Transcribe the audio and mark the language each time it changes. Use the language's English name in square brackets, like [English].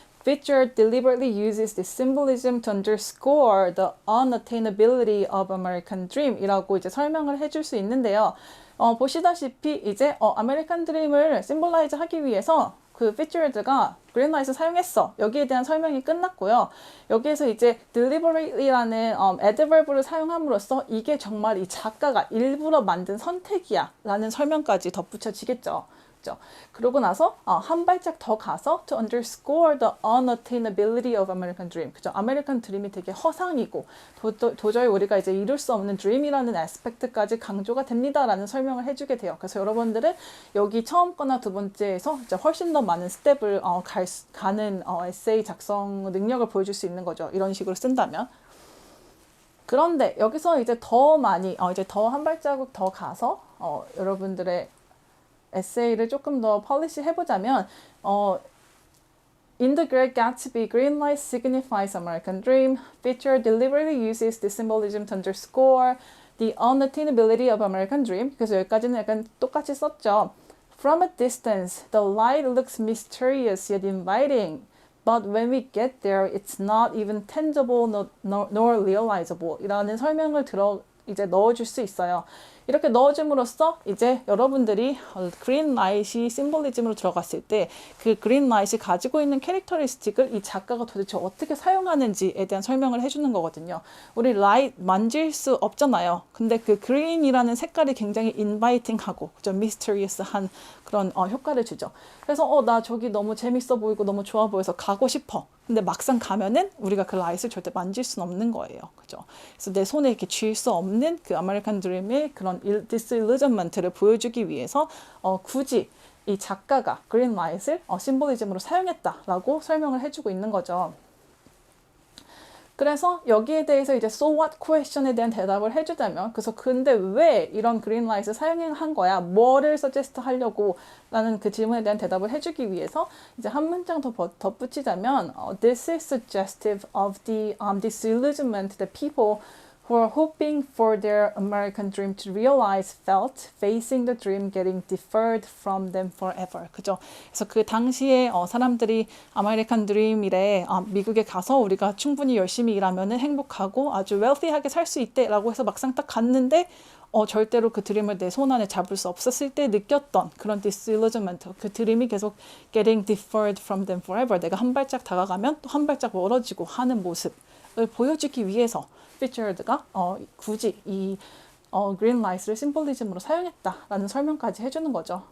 [English] Fitzgerald deliberately uses this symbolism to underscore the unattainability of American dream [Korean] 이라고 이제 설명을 해줄 수 있는데요. 보시다시피 이제 아메리칸 드림을 심볼라이즈 하기 위해서 그 피처드가 그린라이트를 사용했어. 여기에 대한 설명이 끝났고요. 여기에서 이제 deliberately라는 adverb를 사용함으로써 이게 정말 이 작가가 일부러 만든 선택이야 라는 설명까지 덧붙여지겠죠. 그러고 나서 한 발짝 더 가서 [English] to underscore the unattainability of American dream. [Korean] 그죠? 아메리칸 드림이 되게 허상이고 도저히 우리가 이제 이룰 수 없는 dream이라는 애스펙트까지 강조가 됩니다라는 설명을 해주게 돼요. 그래서 여러분들은 여기 처음 거나 두 번째에서 이제 훨씬 더 많은 스텝을 가는 에세이 작성 능력을 보여줄 수 있는 거죠. 이런 식으로 쓴다면. 그런데 여기서 이제 더 많이 이제 더 한 발자국 더 가서 여러분들의 에세이를 조금 더 폴리시 해보자면 [English] In The Great Gatsby, green light signifies American dream. Feature deliberately uses this symbolism to underscore The unattainability of American dream. [Korean] 그래서 여기까지는 약간 똑같이 썼죠. [English] From a distance, the light looks mysterious yet inviting. But when we get there, it's not even tangible nor realizable. [Korean] 이라는 설명을 이제 넣어줄 수 있어요. 이렇게 넣어줌으로써 이제 여러분들이 그린 라이트이 심볼리즘으로 들어갔을 때 그 그린 라이트이 가지고 있는 캐릭터리스틱을 이 작가가 도대체 어떻게 사용하는지에 대한 설명을 해주는 거거든요. 우리 라이트 만질 수 없잖아요. 근데 그 그린이라는 색깔이 굉장히 인바이팅하고 좀 미스터리어스한 그런 효과를 주죠. 그래서 나 저기 너무 재밌어 보이고 너무 좋아 보여서 가고 싶어. 근데 막상 가면은 우리가 그 라이트를 절대 만질 수는 없는 거예요. 그죠? 그래서 내 손에 이렇게 쥘 수 없는 그 아메리칸 드림의 그런 디sillusionment를 보여주기 위해서 굳이 이 작가가 그린 라이트를 심볼리즘으로 사용했다라고 설명을 해주고 있는 거죠. 그래서 여기에 대해서 이제 so what question에 대한 대답을 해주자면, 그래서 근데 왜 이런 그린 라이트를 사용한 거야? 뭐를 suggest 하려고? 라는 그 질문에 대한 대답을 해주기 위해서 이제 한 문장 더 덧붙이자면 [English] This is suggestive of the disillusionment that people who are hoping for their American dream to realize felt facing the dream getting deferred from them forever. [Korean] 그죠? 그래서 그 당시에 사람들이 아메리칸 드림이래, 미국에 가서 우리가 충분히 열심히 일하면은 행복하고 아주 웰시하게 살 수 있대 라고 해서 막상 딱 갔는데 절대로 그 드림을 내 손 안에 잡을 수 없었을 때 느꼈던 그런 disillusionment, 그 드림이 계속 [English] getting deferred from them forever, [Korean] 내가 한 발짝 다가가면 또 한 발짝 멀어지고 하는 모습을 보여주기 위해서 피처드가 굳이 이 그린 라이트를 심볼리즘으로 사용했다라는 설명까지 해주는 거죠.